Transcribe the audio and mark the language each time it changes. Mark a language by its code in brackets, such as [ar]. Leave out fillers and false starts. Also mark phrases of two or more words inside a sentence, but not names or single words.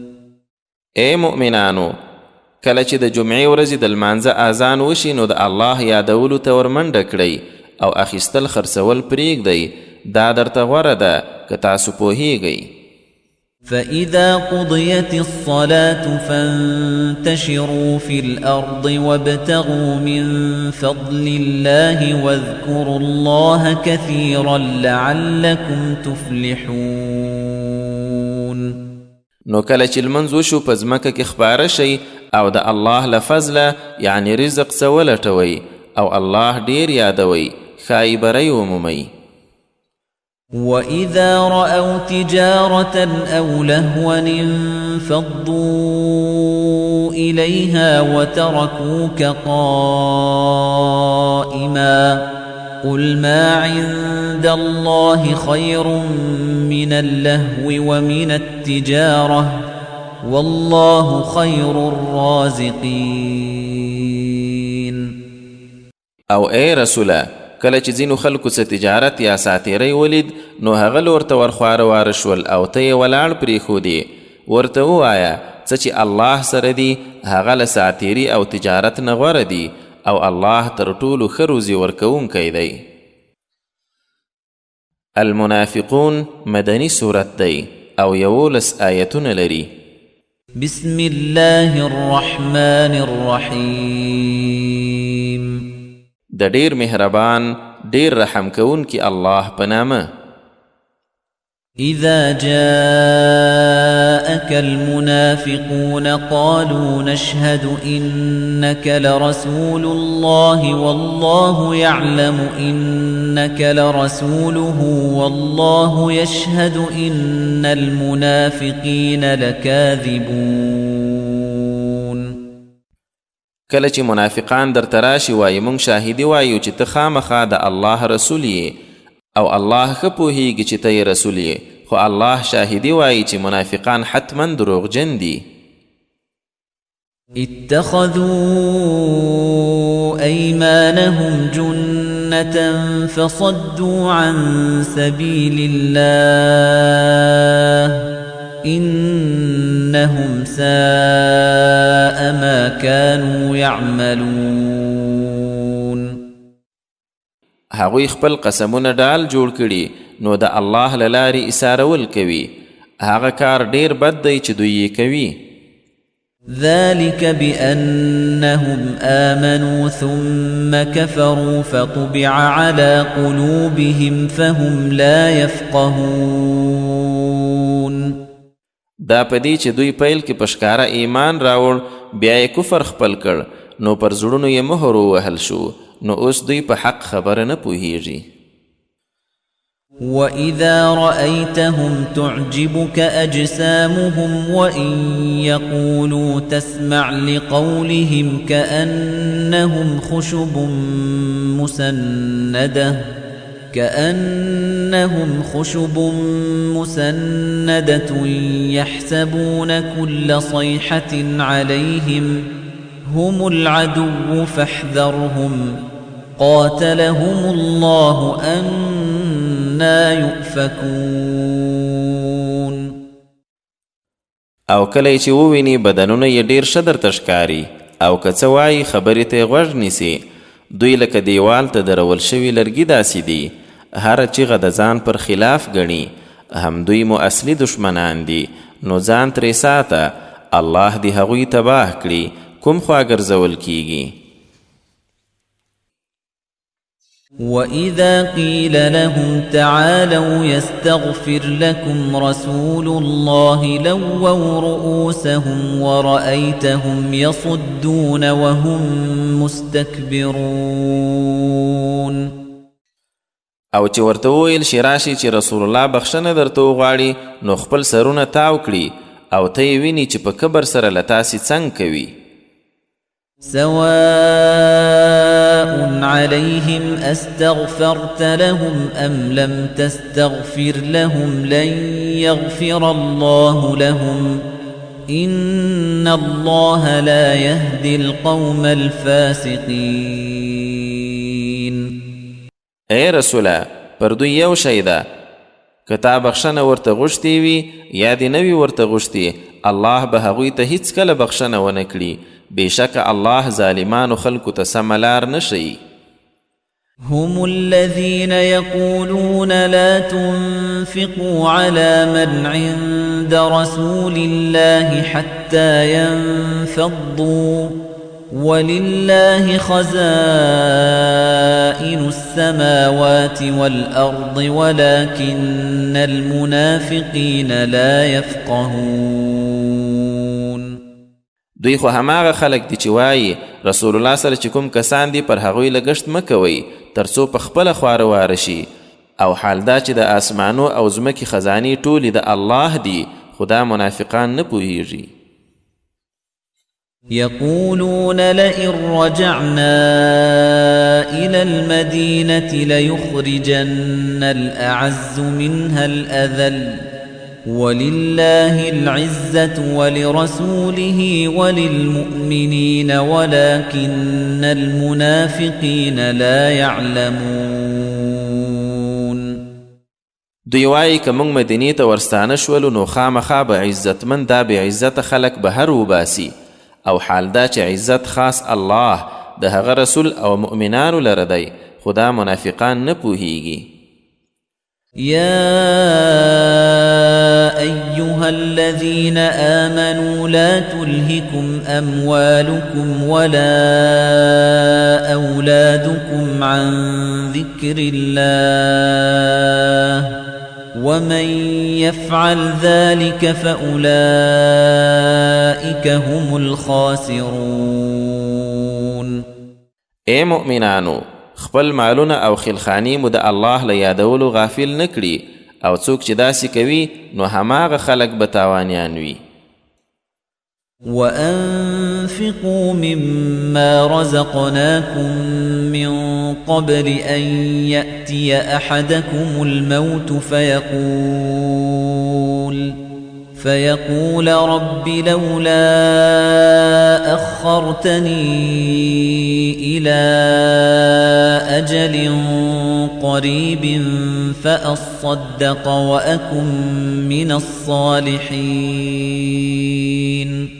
[ps] اے مؤمنانو کله چې د جمعې ورځې د لمانځه اذان وشي نو د الله یادولو ته ورمنډه کړئ او اخیستل خرڅول پرېږدئ دا درته غوره ده که تاسو پوهیږئ [ar] فإذا قضيت الصلاة فانتشروا في الأرض وابتغوا من فضل الله واذكروا الله كثيرا لعلكم تفلحون [ps] نو کله چې لمونځ وشو په ځمکه کې خپاره شئ او د الله له فضله یعنی رزق څه ولټوئ او الله ډیر یادوئ ښایي بری ومومئ [ar] وَإِذَا رَأَوْا تِجَارَةً أَوْ لَهْوًا انفَضُّوا إِلَيْهَا وَتَرَكُوكَ قَائِمًا قُلْ مَا عِندَ اللَّهِ خَيْرٌ مِنَ اللَّهْوِ وَمِنَ التِّجَارَةِ وَاللَّهُ خَيْرُ الرَّازِقِينَ [ps] او اے رسوله کله چې ځینو خلکو څه تجارت یا ساتیری ولید نو هغه ورته ورخواره واره شول او ته یې ولاړ پرېښودې ورته ووایه څه چې الله سره دي هغه له ساتیري او تجارت نه غوره دي او الله تر ټولو ښه روزي ورکوونکی دی المنافقون مدني سورت دی او 11 آیتونه لري [ar] بسم الله الرحمن الرحیم [ps] د ډیر مهربان ډیر رحم کوونکی الله په نامه [ar] اذا جاءك المنافقون قالوا نشهد انك لرسول الله والله يعلم انك لرسوله والله يشهد ان المنافقين لكاذبون [ps] کله چې منافقان در تراشي وایي مونږ شاهدي وایو چې ته خامخا د الله رسول یې او الله ښه پوهیږي چې ته یې رسول یې خو الله شاهدي وایي چې منافقان حتما دروغجن دي [ar] اتخذوا ايمانهم جنة فصدوا عن سبيل الله إنهم ساء ما كانوا يعملون [ps] هغوی خپل قسمونه ډال جوړ کړي نو د الله له لارې ایسارول کوي هغه کار ډیر بد دی چې دوی یې کوي [ar] ذلك بأنهم آمنوا ثم كفروا فطبع على قلوبهم فهم لا يفقهون [ps] دا پدې چې دوی پیل کې پښکارا ایمان راوړ بیا یې کفر خپل کړ نو پر زړونو یې مهر ووهل شو نو اوس دوی په حق خبره نه پوهیږي [ar] وَإِذَا رَأَيْتَهُمْ تُعْجِبُكَ أَجْسَامُهُمْ وَإِنْ يَقُولُوا تَسْمَعْ لِقَوْلِهِمْ كَأَنَّهُمْ خُشُبٌ مُّسَنَّدَةٌ يَحْسَبُونَ كُلَّ صَيْحَةٍ عَلَيْهِمْ هُمُ الْعَدُوُّ فَاحْذَرْهُمْ قَاتَلَهُمُ اللَّهُ أَنَّى يُؤْفَكُونَ. [ps] او کله چې وویني بدنونه یې ډیر ښه درته ښکاري او که څه وایي خبرې ته یې غوږ نیسي، دوی لکه دیوال ته درول شوي لرګي داسې دي، هره چیغه د ځان پر خلاف ګڼي، هم دوی مو اصلي دشمنان دي، نو ځان ترې ساته، الله دې هغوی تباه کړي کوم خوا ګرځول کیږي. [ar] وَإِذَا قِيلَ لَهُمْ تَعَالَوْا يَسْتَغْفِرْ لَكُمْ رَسُولُ اللَّهِ لَوَّوْا رُؤُوسَهُمْ وَرَأَيْتَهُمْ يَصُدُّونَ وَهُمْ مُسْتَكْبِرُونَ. [ps] او چې ورته وویل شي راشي چې رسول الله بخښنه درته وغواړي، نو خپل سرونه تاو کړي او ته یې ویني چې په کبر سره له تاسې څنګ کوي. [ar] سواء عليهم أستغفرت لهم أم لم تستغفر لهم لن يغفر الله لهم إن الله لا يهدي القوم الفاسقين. [ps] اے رسوله، پر دوی یو شی ده، که تا بخښنه ورته غوښتې وي یا دې نه وي ورته غوښتې، الله به هغوی ته هیڅکله بخښنه ونه کړي. بېشکه الله ظالمانو خلکو ته سمه لار نه ښیي. [ar] هم الذين يقولون لا تنفقوا على من عند رسول الله حتى ينفضوا ولله خزائن السماوات والأرض ولكن المنافقين لا يفقهون. [ps] دوی خو هماغه خلک دي چې وایي رسول الله سره چې کوم کسان دي پر هغوی لګښت مه کوئ تر څو په خپله خواره واره شي، او حال دا چې د آسمانو او ځمکې خزانې ټولې د الله دي، خو دا منافقان نه پوهیږي. [ar] يقولون لئن رجعنا إلى المدينة ليخرجن الأعز منها الأذل ولله العزة ولرسوله وللمؤمنين ولكن المنافقين لا يعلمون. [ps] دوی وایي که موږ مدینې ته ورستانه شولو نو خامخا به عزتمند دا بې عزته خلک بهر وباسي، او حال دا چې عزت خاص الله د هغه رسول او مؤمنانو لره دی، خو دا منافقان نه پوهیږي. [ar] يا أيها الذين آمنوا لا تلهكم أموالكم ولا أولادكم عن ذكر الله ومن يفعل ذلك فأولئك هم الخاسرون. [ps] اے مؤمنانو، خپل مالونه او خلخانی مو د الله له یادولو غافل نکړي، او څوک چې داسې کوي نو هماغه خلک به تاوانیان وي. [ar] وأنفقوا مما رزقناكم من قبل أن يأتي أحدكم الموت فيقول رب لولا أخرتني إلى أجل قريب فأصدق وأكن من الصالحين.